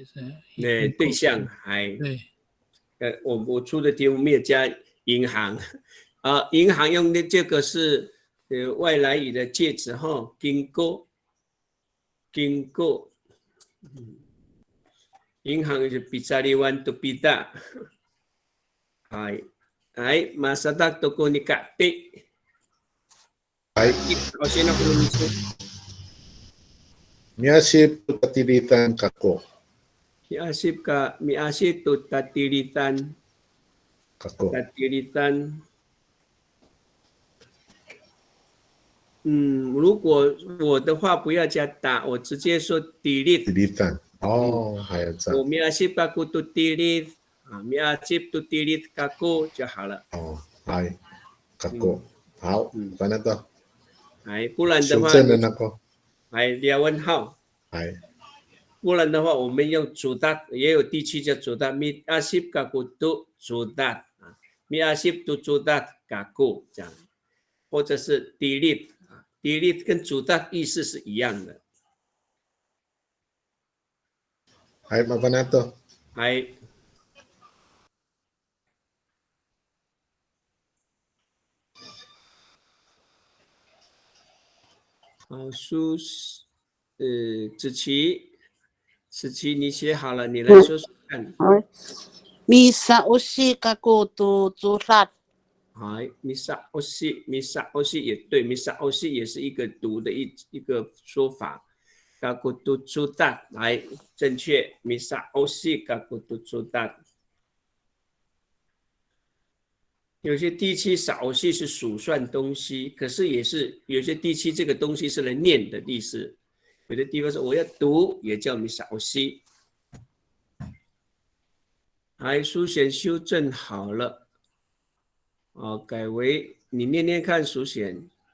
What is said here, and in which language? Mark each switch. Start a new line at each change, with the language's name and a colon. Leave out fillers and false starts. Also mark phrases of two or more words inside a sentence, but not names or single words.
Chinese: 对象还对。我出的题目没有加银行啊，银行用的这个是外来语的介词哈，经过，銀行就
Amis: Pizariwan to pita. Ay, masadak to ko ni Kati. Ay. O sino ko nito? Miasip to tatilitan kako. Miasip to tatilitan. Kako. Tatilitan.
Chinese: 如果我的话不要加打，我直接说 delete。delete 哦，还有这样。我
Amis: miasip aku to delete， miasip to delete aku
Chinese: 就好了。哦，来，kako，好，反正都。不然的话，修正的那个。 2问号。不然的话，我们用主达，也有地区叫主达 ，
Amis: miasip aku to 主达 ，miasip to 主达 aku
Chinese: 这样，或者是 delete。delete 跟主达意思是一样的。麻烦那个。好，子琪，你写好了，你来说说看。
Amis: Misa osi kako tu zurat。 misa osi
Chinese: 也对，
Amis: misa osi
Chinese: 也是一个读的一个说法。
Amis: kako tu zurat
Chinese: 来正确
Amis: ，misa osi kako tu zurat。
Chinese: 有些地区少系是数算东西，可是也是有些地区这个东西是来念的意思。有的地方说我要读，也叫你少系。书选修正好了，改为你念念看书选。